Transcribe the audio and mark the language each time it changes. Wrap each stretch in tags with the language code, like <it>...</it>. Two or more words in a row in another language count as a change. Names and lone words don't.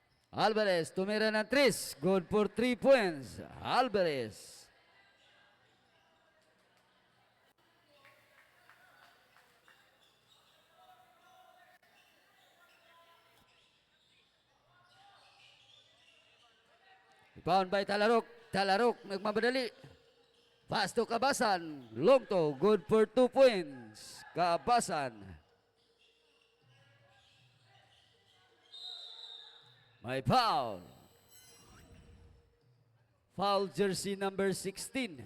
<tl>Alvarez, tumira ng 3.</tl> <en>Good for 3 points. Alvarez. Rebound by Talarok.</en> <tl>Talarok, nagmamadali.</tl> <en>Pass to Kabasan. Long to. Good for 2 points. Kabasan. May foul. Foul jersey number 16.</en>